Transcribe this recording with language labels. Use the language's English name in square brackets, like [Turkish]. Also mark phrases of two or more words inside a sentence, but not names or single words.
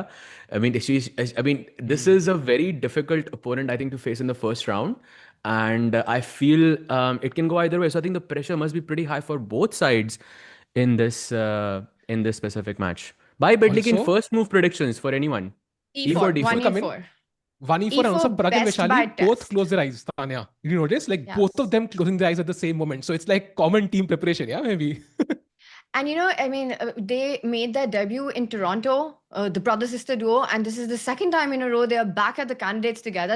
[English] I mean, this is a very difficult opponent, I think, to face in the first round. And I feel it can go either way. So I think the pressure must be pretty high for both sides in this specific match. By Bedlikin, first move predictions for anyone. E4, D4. 1E4 and also Pragg and Vaishali both close their eyes, Tanya. Did you notice? Like both of them closing their eyes at the same moment. So it's like common team preparation, yeah, maybe. And they made their debut in Toronto, the brother-sister duo, and this is the second time in a row they are back at the candidates together.